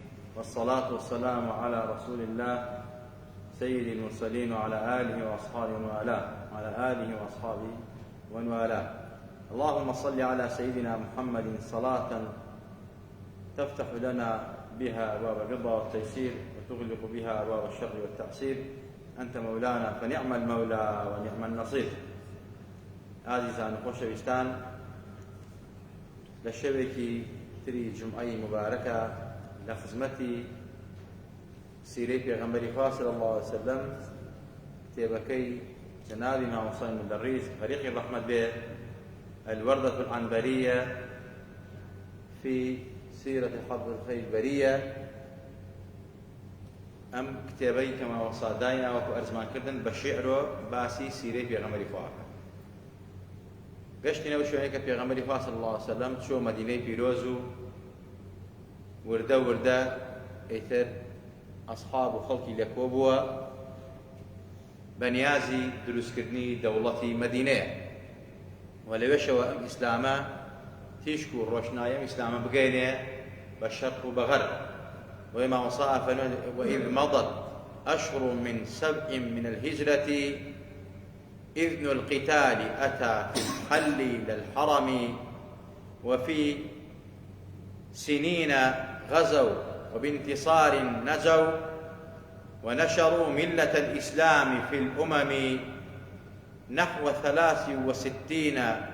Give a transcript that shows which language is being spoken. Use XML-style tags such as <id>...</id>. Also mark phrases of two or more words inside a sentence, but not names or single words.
<ar>والصلاة والسلام على رسول الله سيد المرسلين وعلى آله وأصحابه ومن والاه. اللهم صل على سيدنا محمد صلاة تفتح لنا بها أبواب الرضا والتيسير وتغلق بها أبواب الشر والتعسير. أنت مولانا فنعم المولى ونعم النصير.</ar> <ckb>عزيزان خۆشەویستان، لە شەوێکی تری جمعەی مبارەکە لە خزمەتی سیرەی پێغەمبەری خوا</ckb> <ar>صلی الله علیه وسلم</ar> <ckb>کتێبەکەی جنابی مامۆستای مدەڕیس فەریقی ڕەحمەت بێ</ckb> <ar>الوردة العنبرية في سيرة حضرة الخير البرية</ar> <ckb>ئەم کتێبەی کە مامۆستا داینە وەکو ئەرزمانکردن بە شیعر و باسی سیرەی پێغەمبەری خواکە. گەشتینەوە شوێنێک کە پێغەمبەری خوا</ckb> <ar>صلی الله علیه وسلم</ar> <ckb>چوە مەدینەی پیرۆز و وردە وردە ئیتر ئەسحاب و خەڵکی لەکۆ بووە بە نیازی دروستکردنی دەوڵەتی مەدینەیە و لەوێشەوە ئەم ئیسلامە تیشک و ڕۆشنایی ئەم ئیسلامە بگەینێ بە شەرق و بە غەرب.</ckb> <ar>وهي ما وصاها وإذ مضت أشهر من 7 من الهجرة إذن القتال أتى في الحل للحرم وفي سنين غزوا وبانتصار نجوا ونشروا ملة الإسلام في الأمم نحو 63</ar>